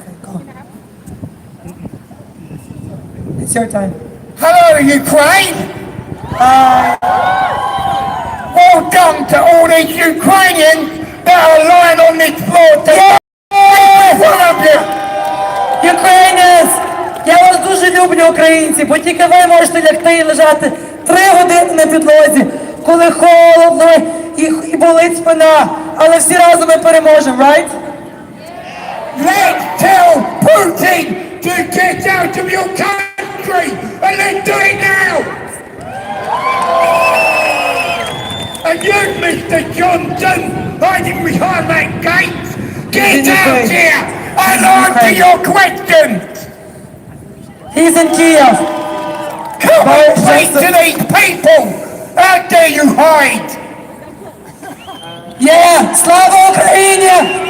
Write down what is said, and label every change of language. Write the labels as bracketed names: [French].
[English] Okay, go on. It's your time. Hello, Ukraine! Well done to all these Ukrainians that are lying on this floor today. One of you! [Ukrainian] Українець! Я вас дуже люблю, українці, бо тільки ви можете лягти і лежати 3 години на підлозі, коли холодно і болить спина. Але всі разом ми переможемо, right? [English] Let's tell Putin to get out of your country and let's do it now! And you, Mr. Johnson, hiding behind that gate, get out here and answer your questions! He's in Kiev. Come and speak to these people! How dare you hide? [Ukrainian] Yeah, слава Україні!